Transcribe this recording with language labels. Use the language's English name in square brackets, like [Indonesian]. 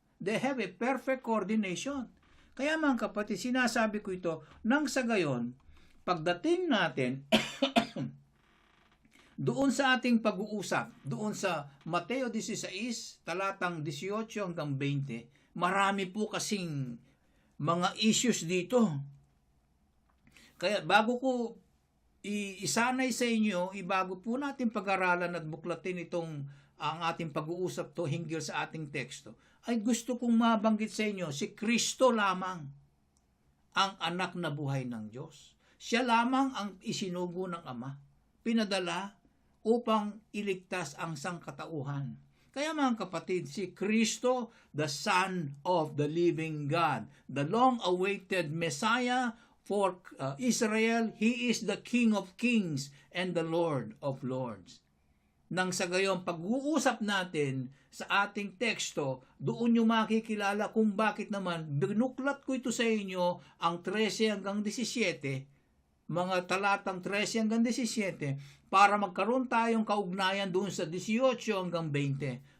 [English] They have a perfect coordination. [Filipino] Kaya mga kapatid, sinasabi ko ito, nang sa gayon, pagdating natin doon sa ating pag-uusap, doon sa Mateo 16, talatang 18 hanggang 20, marami po kasing mga issues dito. Kaya bago ko isanay sa inyo, bago po natin pag-aralan at buklatin itong ang ating pag-uusap to hinggil sa ating teksto, ay gusto kong mabanggit sa inyo, si Kristo lamang ang anak na buhay ng Diyos. Siya lamang ang isinugo ng Ama, pinadala upang iligtas ang sangkatauhan. Kaya mga kapatid, si Kristo, [English] the Son of the living God, the long-awaited Messiah for Israel, He is the King of kings and the Lord of lords. [Filipino] Nang sa gayon, pag-uusap natin sa ating teksto, doon nyo makikilala kung bakit naman binuklat ko ito sa inyo ang 13 hanggang 17, mga talatang 13 hanggang 17, para magkaroon tayong kaugnayan doon sa 18 hanggang 20.